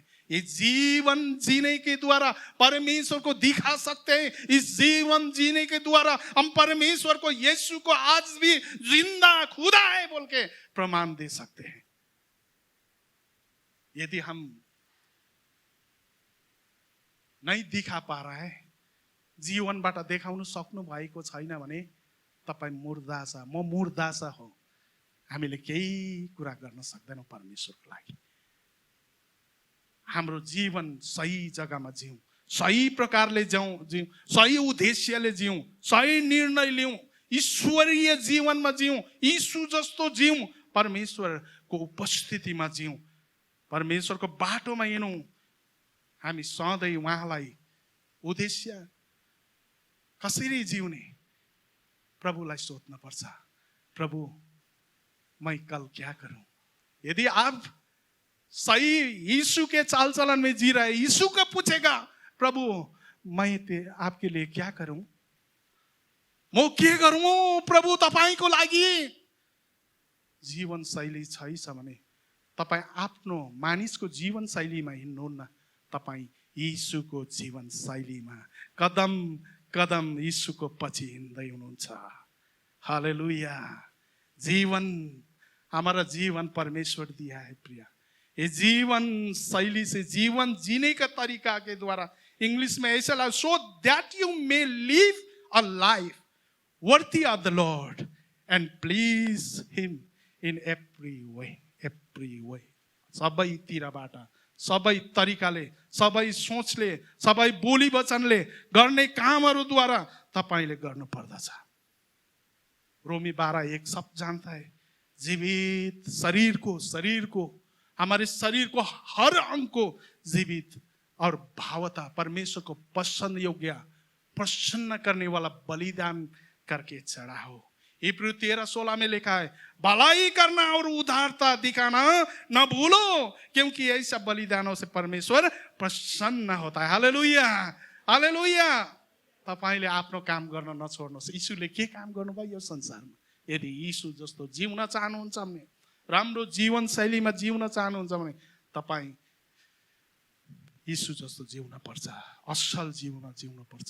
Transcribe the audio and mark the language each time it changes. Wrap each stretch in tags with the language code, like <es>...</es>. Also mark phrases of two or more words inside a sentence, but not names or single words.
<hi>ये जीवन जीने के द्वारा परमेश्वर को दिखा सकते हैं। इस जीवन जीने के द्वारा हम परमेश्वर को, यीशु को आज भी जिंदा खुदा है बोल के प्रमाण दे सकते हैं। यदि हम नहीं दिखा पा रहा है,</hi> <ne>जीवनबाट देखाउन सक्नु भएको छैन भने तपाईं मुर्दा छ, म मुर्दा छ हो। हामीले केही कुरा गर्न सक्दैनौँ परमेश्वरको लागि। हाम्रो जीवन सही जग्गामा जिउँ, सही प्रकारले जिउँ, सही उद्देश्यले जिउँ, सही निर्णय लिउँ, ईश्वरीय जीवनमा जिउँ, यीशु जस्तो जिउँ, परमेश्वरको उपस्थितिमा जिउँ, परमेश्वरको बाटोमा हिँडौँ। हामी सधैँ उहाँलाई उद्देश्य कसरी जिउने, प्रभुलाई सोध्न पर्छ।</ne> <hi>प्रभु, मैं कल क्या करूं? यदि आप सही यीशु के चाल चलन में जी रहे, यीशु को पूछेगा, प्रभु मैं आपके लिए क्या करूं?</hi> <ne>म के गरौँ प्रभु तपाईको लागि? जीवन शैली छैछ भने तपाई आफ्नो मानिसको जीवन शैलीमा हिँड्नुहुन्न, तपाई यीशुको जीवन शैलीमा कदम कदम यीशुको पछि हिँड्दै हुनुहुन्छ। हालेलुया।</ne> <hi>जीवन, हमारा जीवन परमेश्वर दिया है प्रिय। ये जीवन शैली से, जीवन जीने का तरीका के द्वारा, इंग्लिश में ऐसा लगा,</hi> <en>So that you may live a life worthy of the Lord and please Him in every way, every way.</en> <ne>सबै तिरबाट, सबै तरिकाले, सबै सोचले, सबै बोली वचनले गर्ने कामहरूद्वारा तपाईले गर्नु पर्दछ।</ne> <hi>रोमी 12:1 सब जानता है, जीवित शरीर को हमारे शरीर को, हर अंग को जीवित और भावता परमेश्वर को पसंद योग्य, प्रसन्न करने वाला बलिदान करके चढ़ाओ। इब्री 13:16 में लिखा है, भलाई करना और उदारता दिखाना न भूलो, क्योंकि ऐसा बलिदानों से परमेश्वर प्रसन्न होता है। हालेलुया, हालेलुया।</hi> <ne>तपाईले आफ्नो काम गर्न नछोड्नुहोस्। यीशुले के काम गर्नुभयो यो संसारमा? यदि यीशु जस्तो जिउन चाहनुहुन्छ भने, राम्रो जीवन शैलीमा जिउन चाहनुहुन्छ भने तपाई यीशु जस्तो जिउन पर्छ, असल जीवन जिउन पर्छ।</ne>